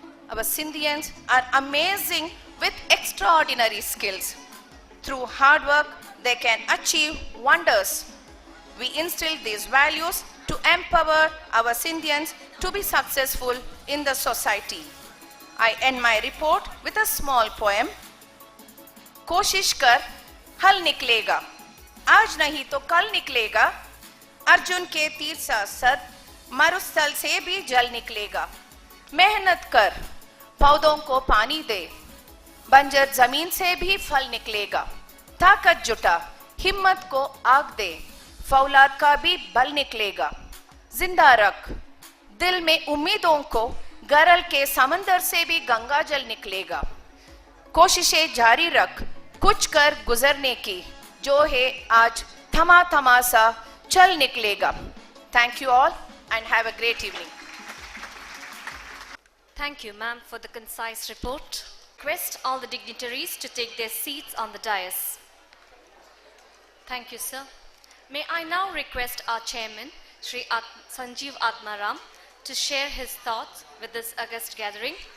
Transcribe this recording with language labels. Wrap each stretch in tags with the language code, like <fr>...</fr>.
<en>Our Sindhians are amazing with extraordinary skills. Through hard work, they can achieve wonders. We instill these values to empower our Sindhians to be successful in the society. I end my report with a small poem.</en> <hi>कोशिश कर हल निकलेगा, आज नहीं तो कल निकलेगा, अर्जुन के तीर सा सद मरुस्थल से भी जल निकलेगा। मेहनत कर, पौधों को पानी दे, बंजर जमीन से भी फल निकलेगा। ताकत जुटा, हिम्मत को आग दे, फौलाद का भी बल निकलेगा। जिंदा रख दिल में उम्मीदों को, गरल के समंदर से भी गंगा जल निकलेगा। कोशिशें जारी रख, कुछ कर गुजरने की, जो है आज थमा थमा सा चल निकलेगा।</hi> <en>Thank you all and have a great evening. Thank you, ma'am, for the concise report. Request all the dignitaries to take their seats on the dais. Thank you, sir. May I now request our chairman, Sri Sanjeev Atmaram, to share his thoughts with this august gathering.</en>